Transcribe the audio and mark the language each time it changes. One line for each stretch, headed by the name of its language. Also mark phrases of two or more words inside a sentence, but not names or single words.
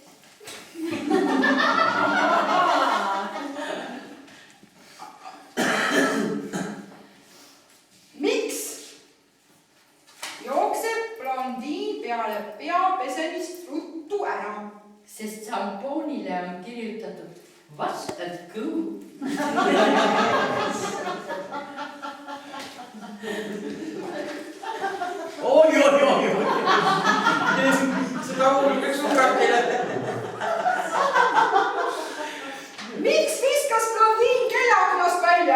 Estonian: Miks jookseb blondiin peale peapesemist ruttu ära? Sest šampoonile on kirjutatud
English: wash and go.
Estonian: Oi. Seda hulgeks ukab teile. Miks viskas blondiin kellaaknast välja?